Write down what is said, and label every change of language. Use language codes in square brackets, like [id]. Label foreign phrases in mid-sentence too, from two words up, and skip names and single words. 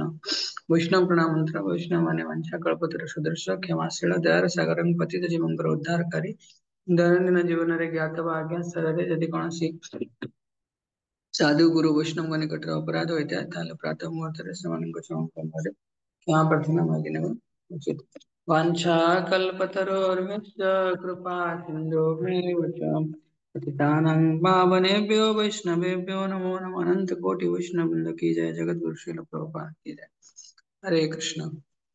[or] ବୈଷ୍ଣବ ପ୍ରଣାମ ମନ୍ତ୍ର ବୈଷ୍ଣବ ମାନେ ବାଞ୍ଚା କଳ୍ପତରୁ ସୁଦର୍ଶ କ୍ଷମାଶୀଳ ଦୟାର ସାଗର ପତିତ ଜୀବଙ୍କର ଉଦ୍ଧାରକାରୀ। ଦୈନନ୍ଦିନ ଜୀବନରେ ଜ୍ଞାତ ବା ଅଜ୍ଞାତରେ ଯଦି କୌଣସି ସାଧୁ ଗୁରୁ ବୈଷ୍ଣବଙ୍କ ନିକଟରେ ଅପରାଧ ହୋଇଥାଏ ତାହେଲେ ପ୍ରାତଃ ମୁହୂର୍ତ୍ତରେ ସେମାନଙ୍କ କ୍ଷମା ପ୍ରାର୍ଥନା ମାଗି ନେବା ଉଚିତ। [sa] वाञ्छाकल्पतरोर्भ्यश्च कृपा सिन्धुभ्येव च पतितानां पावनेभ्यो वैष्णवेभ्यो नमो नमः। [hi] अनंत कोटि वैष्णव वृंद की जय। जगत गुरु श्रील प्रभुपाद की जय। हरे कृष्ण।